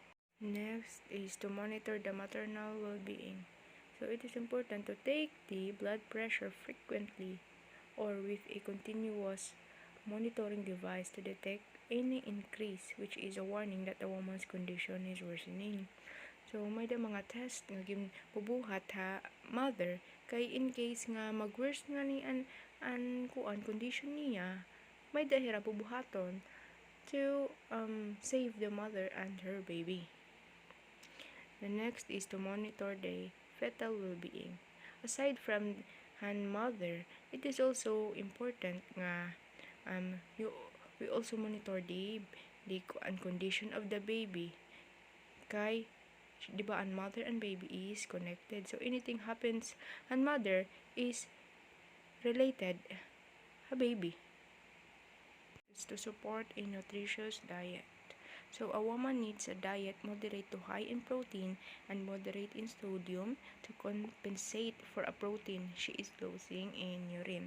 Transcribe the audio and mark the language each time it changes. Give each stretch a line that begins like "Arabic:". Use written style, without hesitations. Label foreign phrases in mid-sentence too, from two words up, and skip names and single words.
English: Next is to monitor the maternal well-being. So it is important to take the blood pressure frequently or with a continuous monitoring device to detect any increase, which is a warning that the woman's condition is worsening.
Waray: So may da mga test nga bubuhat ha mother kay in case nga mag-worse nga ni an kuan condition niya, may dahira bubuhaton
English: to save the mother and her baby. The next is to monitor the fetal well-being. Aside from hand mother, it is also important nga you we also monitor the condition of the baby.
Waray: Kay di ba ang
English: mother and baby is connected. So anything happens and mother is related a baby. It's to support a nutritious diet. So a woman needs a diet moderate to high in protein and moderate in sodium to compensate for a protein she is losing in urine.